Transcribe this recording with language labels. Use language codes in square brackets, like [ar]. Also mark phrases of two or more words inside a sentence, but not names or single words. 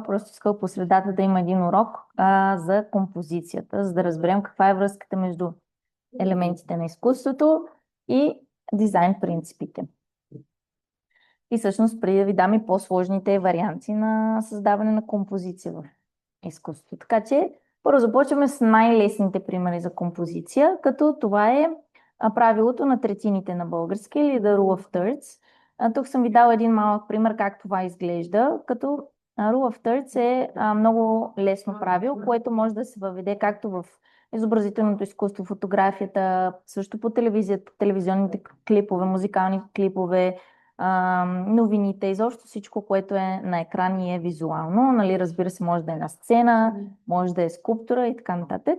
[bg] Просто искал по средата да има един урок за композицията, за да разберем каква е връзката между елементите на изкуството и дизайн принципите. И всъщност преди да ви дам и по-сложните варианти на създаване на композиция в изкуството. Така че първо започваме с най-лесните примери за композиция, като това е правилото на третините на български или [en] the rule of thirds. [bg] Тук съм ви дала един малък пример как това изглежда, като [en] rule of thirds [bg] е много лесно правило, което може да се въведе както в изобразителното изкуство, фотографията, също по телевизията, телевизионните клипове, музикални клипове, новините, изобщо всичко, което е на екран и е визуално. Нали, разбира се, може да е на сцена, може да е скулптура и така нататък.